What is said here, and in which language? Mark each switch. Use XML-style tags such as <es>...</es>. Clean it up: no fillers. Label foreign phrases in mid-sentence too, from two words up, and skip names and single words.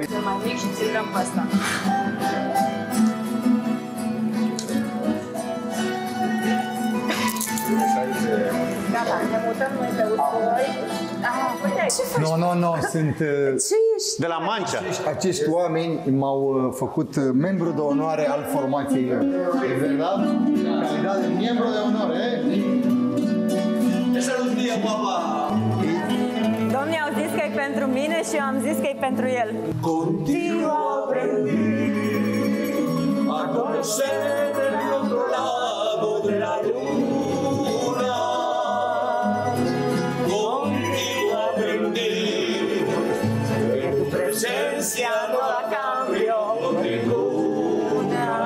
<ro>Mai mic și ți-l dăm pe ăsta. Gata, ne mutăm noi pe usturoi. Uite, ce faci? Nu, sunt... Ce ești? De la Mancea. Acești oameni m-au făcut membru de onoare al formației lor.</ro> <es>E verdad? Calidad de</es> <ro>membru de onoare,</ro> <es>eh?</es> <ro>Domnii au zis că e pentru mine și eu am zis că e pentru el.</ro> <es>Contigo aprendí a conocer del otro lado de la luna. Contigo aprendí que tu presencia no la cambio por ninguna.</es>